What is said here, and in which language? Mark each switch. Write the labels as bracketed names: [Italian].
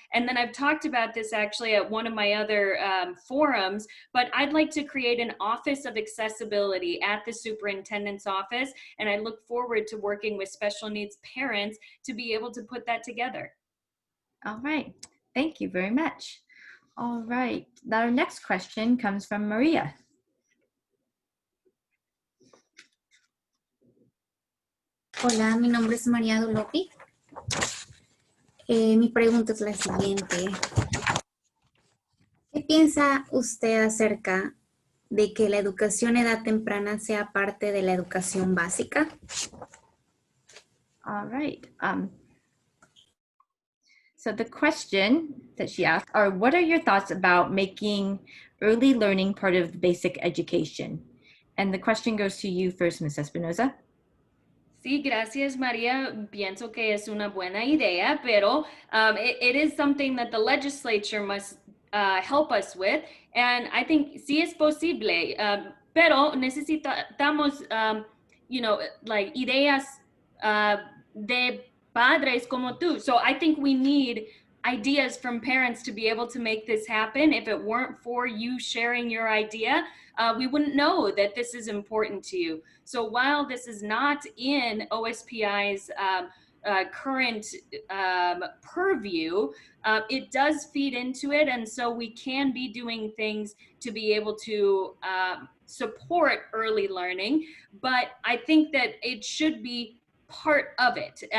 [English] And then I've talked about this actually at one of my other forums, but I'd like to create an office of accessibility at the superintendent's office, and I look forward to working with special needs parents to be able to put that together. All right, thank you very much. All right, our next question comes from Maria. [Spanish] Hola, mi nombre es María Dolopi. Mi pregunta es la siguiente. ¿Qué piensa usted acerca de que la educación a edad temprana sea parte de la educación básica? [English] All right. So the question that she asked are, what are your thoughts about making early learning part of basic education? And the question goes to you first, Ms. Espinosa. [Spanish] Sí, gracias, María. Pienso que es una buena idea, pero [English] it is something that the legislature must help us with. And I think [Spanish] sí es posible, pero necesitamos, like ideas de padres como tú. [English] So I think we need ideas from parents to be able to make this happen. If it weren't for you sharing your idea, we wouldn't know that this is important to you. So while this is not in OSPI's current purview, it does feed into it, and so we can be doing things to be able to support early learning, but I think that it should be part of it.